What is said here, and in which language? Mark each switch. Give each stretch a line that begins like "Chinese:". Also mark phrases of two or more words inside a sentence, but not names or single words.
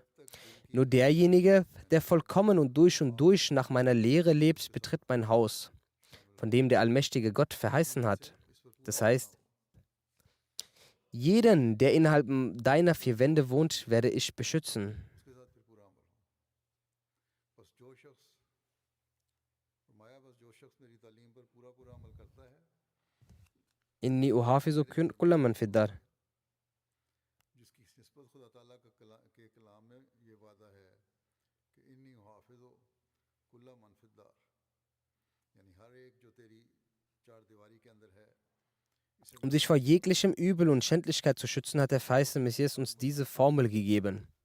German: Nur derjenige, der vollkommen und durch nach meiner Lehre lebt, betritt mein Haus, von dem der allmächtige Gott verheißen hat. Das heißt, jeden, der innerhalb deiner 4 Wände wohnt, werde ich beschützen.
Arabic: إني أحافظ كل من في الدار.
German: Um sich vor jeglichem Übel und Schändlichkeit zu schützen, hat der verheißene Messias uns diese Formel gegeben.